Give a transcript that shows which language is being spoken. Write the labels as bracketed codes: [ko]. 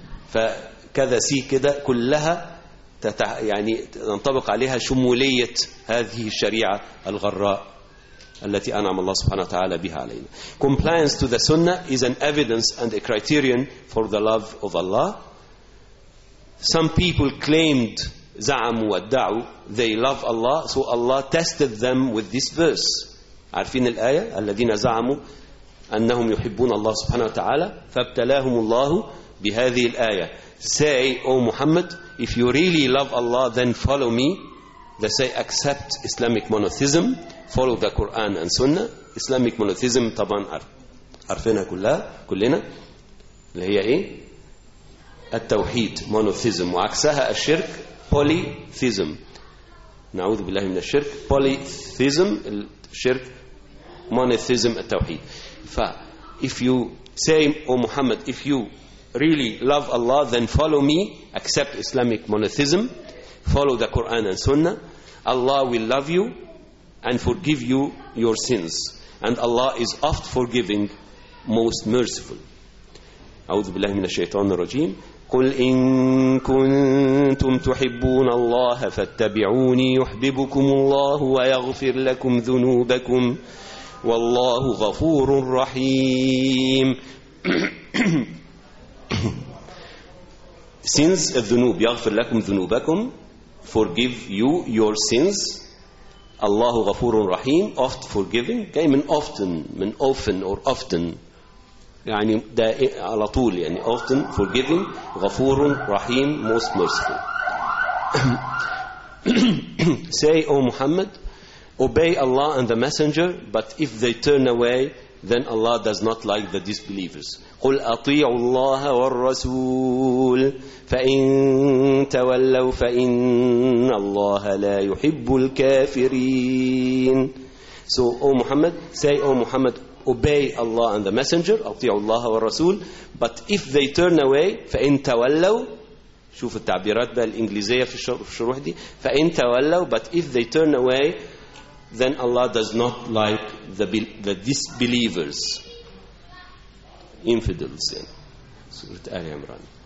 [ar] فكذا سي كده كلها يعني ننطبق عليها شمولية هذه الشريعة الغراء التي أنعم الله سبحانه وتعالى بها علينا. [en] Compliance to the sunnah is an evidence and a criterion for the love of Allah. Some people claimed, [ar] زعموا وادعوا, [en] they love Allah, so Allah tested them with this verse. [ar] عارفين الآية, الذين زعموا أنهم يحبون الله سبحانه وتعالى فابتلاهم الله بهذه الآية. [en] Say, O Muhammad, if you really love Allah, then follow me. They say, accept Islamic monotheism, follow the Quran and Sunnah. Islamic monotheism, [ar] طبعا عرفنا كلنا, اللي هي إيه؟ التوحيد, monotheism, وعكسها الشرك, polytheism. نعوذ بالله من الشرك, polytheism, الشرك, monotheism, التوحيد. [en] If you say, O Muhammad, if you really love Allah, then follow me, accept Islamic monotheism, follow the Quran and Sunnah, Allah will love you and forgive you your sins, and Allah is oft forgiving, most merciful. [ar] أعوذ بالله من الشيطان الرجيم. قل إن كنتم تحبون الله فاتبعوني يحببكم الله ويغفر لكم ذنوبكم والله غفور رحيم. Sins, الذنوب, يغفر لكم ذنوبكم, [en] forgive you your sins, [ar] الله غفور رحيم, [en] oft forgiving, [ar] جاي من often, من [en] often or often, [ar] يعني دائما على طول, يعني [en] often forgiving, [ar] غفور رحيم, [en] most merciful. Say, O Muhammad, obey Allah and the Messenger, but if they turn away, then Allah does not like the disbelievers. [ar] قل أطيعوا الله والرسول فإن تولوا فإن الله لا يحب الكافرين. [en] So, O Muhammad, say, O Muhammad, obey Allah and the Messenger, [ar] أطيعوا الله والرسول, [en] but if they turn away, [ar] فإن تولوا, شوف التعبيرات بقى الإنجليزية في الشروح دي, [en] فإن تولوا, but if they turn away, then Allah does not like the disbelievers, infidels. Surah Ali Imran.